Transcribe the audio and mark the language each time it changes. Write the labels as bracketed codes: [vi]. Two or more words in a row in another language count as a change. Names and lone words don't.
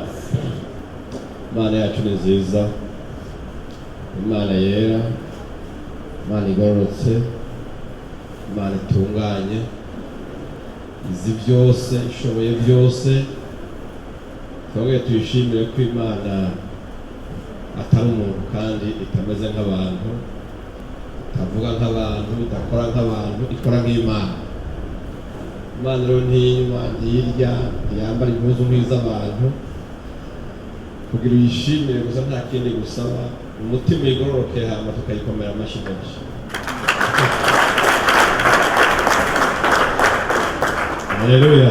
[rw] Imana yacu ni nziza, Imana yera, Imana igororotse, Imana itunganye, izi byose, ishoboye byose. Twebwe tuyishimire ko Imana atari umuntu kandi itameze nk'abantu, itavuga nk'abantu, idakora nk'abantu, ikora nk'Imana. Imana rero ntiyinywa, ntiyirya, ntiyambara impuzu nk'iz'abantu. Kugira uyishimire gusa nta kindi gusaba, umutima igororoke hama tukayikomera amashyi menshi. Haleluya.